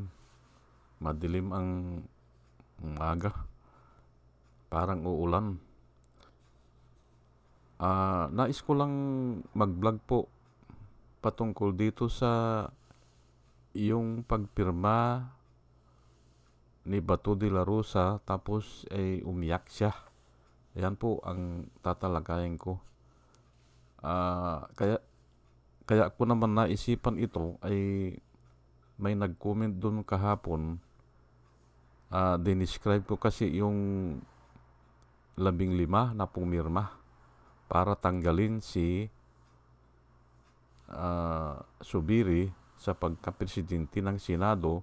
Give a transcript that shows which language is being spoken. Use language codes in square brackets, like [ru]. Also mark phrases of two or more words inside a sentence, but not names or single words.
[tl] Madilim ang umaga. Parang uulan. Nais ko lang mag-vlog po patungkol dito sa yung pagpirma ni Bato de la Rosa tapos ay umiyak siya. Yan po ang tatalakayin ko. Kaya ko naman naisipan ito ay may nag-comment dun kahapon. Dinescribe ko kasi yung 15 na pumirma para tanggalin si Zubiri sa pagkapresidente ng Senado.